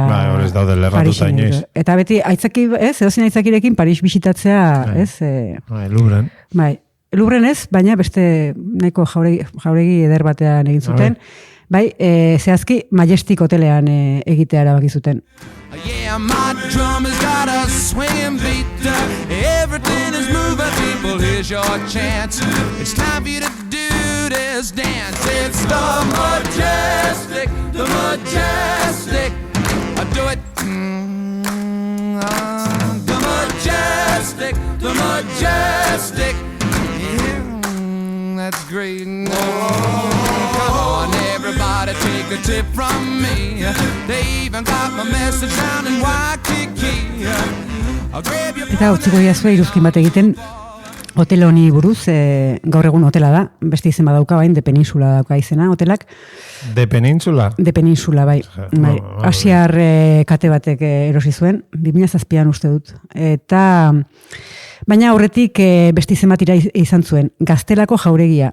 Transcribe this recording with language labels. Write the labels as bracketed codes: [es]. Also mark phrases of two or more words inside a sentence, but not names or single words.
[eu] Horrez daude lerratuta inoiz. Eta beti, edozin aitzakirekin Paris bisitatzea, ez? Louvren. Louvren ez, baina beste nahiko jauregi eder batean egin zuten. Zehazki, Majestic hotelean egitea erabaki zuten. [en] Yeah, my drum has got a swinging beat. Everything is moving, people. Here's your chance. It's time for you to do this dance. It's the majestic, the majestic. Do it. The majestic. Yeah, that's great. Come on, everybody, take a tip from me. They even got my message down in Waikiki. I'll grab your... [eu] Eta utziko diazue iruzkin bat egiten, hotel honi buruz, gaur egun hotela da, beste izen badauka bain, de Peninsula dauka izena, hotelak. De Peninsula? De Peninsula, bai. Asiar kate batek erosi zuen, 2007an uste dut. Eta, baina aurretik beste izen bat izan zuen, Gaztelako Jauregia.